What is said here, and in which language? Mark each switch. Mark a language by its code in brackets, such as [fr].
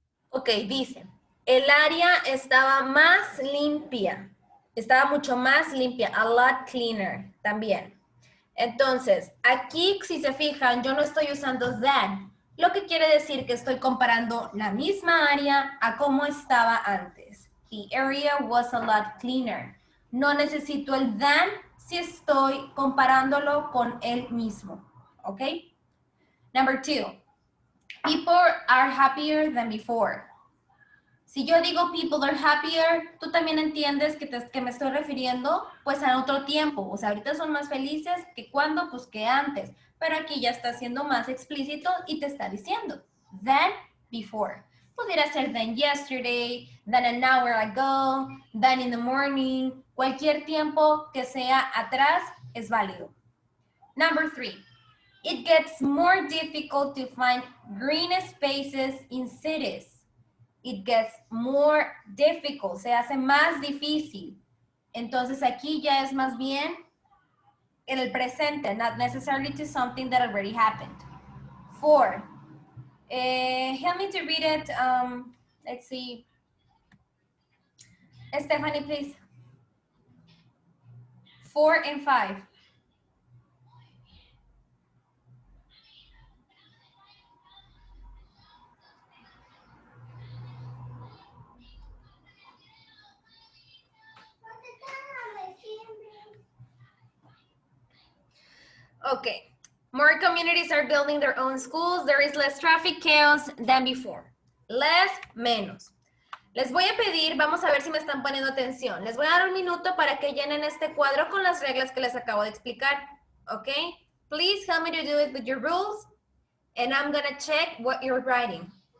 [es] Ok, dice, el área estaba más limpia. Estaba mucho más limpia. [en] A lot cleaner [es] también. Entonces, aquí, si se fijan, yo no estoy usando than. Lo que quiere decir que estoy comparando la misma área a cómo estaba antes. [en] The area was a lot cleaner. No necesito el than si estoy comparándolo con el mismo. [es] ¿Ok? [en] Number 2. People are happier than before. [es] Si yo digo [en] people are happier, [es] tú también entiendes que me estoy refiriendo pues a otro tiempo. O sea, ahorita son más felices que cuando, pues que antes. Pero aquí ya está siendo más explícito y te está diciendo [en] than before. [es] Pudiera ser [en] than yesterday, than an hour ago, than in the morning. [es] Cualquier tiempo que sea atrás es válido. [en] Number 3. It gets more difficult to find green spaces in cities. It gets more difficult, [es] se hace más difícil. Entonces aquí ya es más bien en el presente, [en] not necessarily to something that already happened. [es] 4. [en] Help me to read it. Let's see. Stephanie, please. 4 and 5. Okay. More communities are building their own schools. There is less traffic chaos than before. [es] Less, menos. Les voy a pedir, vamos a ver si me están poniendo atención. Les voy a dar un minuto para que llenen este cuadro con las reglas que les acabo de explicar. [en] Okay? Please help me to do it with your rules. And I'm going to check what you're writing.